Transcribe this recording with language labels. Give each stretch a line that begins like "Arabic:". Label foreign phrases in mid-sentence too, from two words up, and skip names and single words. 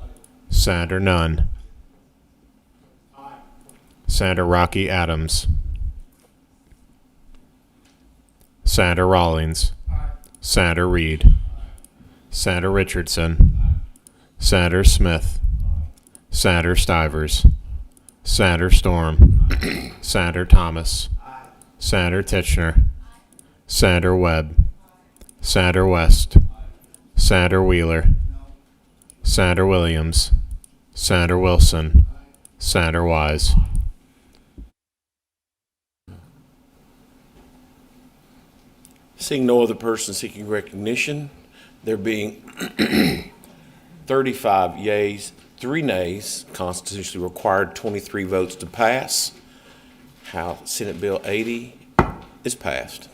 English: Senator Nunn. Aye. Senator Rocky Adams. Senator Rawlings. Aye. Senator Reed. Aye. Senator Richardson. Aye. Senator Smith. Aye. Senator Stivers. Senator Storm. Senator Thomas. Aye. Senator Titchener. Aye. Senator Webb. Aye. Senator West. Aye. Senator Wheeler. No. Senator Williams. Senator Wilson. Aye. Senator Wise. Seeing no other person seeking recognition, there being 35 yeas, 3 nays, constitutionally required 23 votes to pass, how Senate Bill 80 is passed.